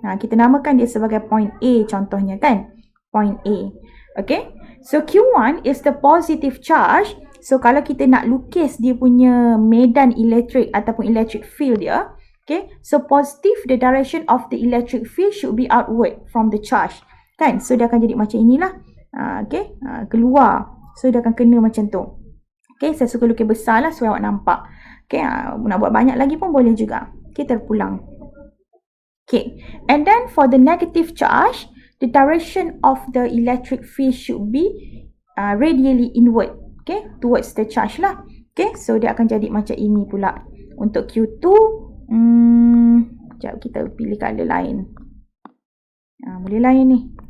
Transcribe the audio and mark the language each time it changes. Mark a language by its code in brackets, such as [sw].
[ms] Kita namakan dia sebagai point A contohnya kan? [en] Point A. Okay. So Q1 is the positive charge. So, [ms] kalau kita nak lukis dia punya medan elektrik ataupun [en] electric field dia, okay, so positive, the direction of the electric field should be outward from the charge. Kan? [ms] So, dia akan jadi macam inilah. Okay, keluar. So, dia akan kena macam tu. Okay, saya suka lukis besar lah supaya awak nampak. Okay, nak buat banyak lagi pun boleh juga. Okay, terpulang. [en] Okay, and then for the negative charge, the direction of the electric field should be radially inward. [ms] Okay, [en] towards the charge [ms] lah. Okay, so dia akan jadi macam ini pula. Untuk Q2, sekejap kita pilih color lain. Boleh lain ni.